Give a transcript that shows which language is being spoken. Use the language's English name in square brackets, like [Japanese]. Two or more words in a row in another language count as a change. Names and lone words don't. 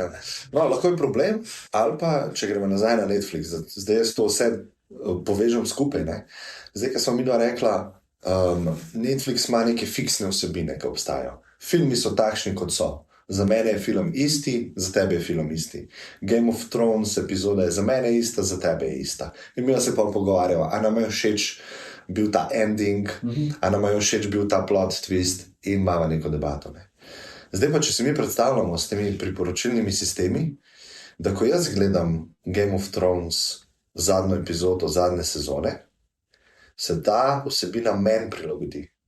[Slovenian] No, lahko je problem, ali pa, če gremo nazaj na Netflix, zdaj jaz to vse povežem skupaj. Ne? Zdaj, ko smo mi dva rekla, Netflix ima neke fiksne vsebine, ki obstajajo. Filmi so takšni, kot so. Za mene je film isti, za tebe je film isti. Game of Thrones epizoda je za mene ista, za tebe je ista. In mi se pa pogovarjamo, a nam je všeč bil ta ending, a nam je všeč bil ta [English] plot twist, [Slovenian] in imamo neko debato. Ne? Zdaj pa, če se mi predstavljamo s temi priporočilnimi sistemi, da ko jaz gledam Game of Thrones zadnjo epizodo zadnje sezone, se ta vsebina meni prilagodi.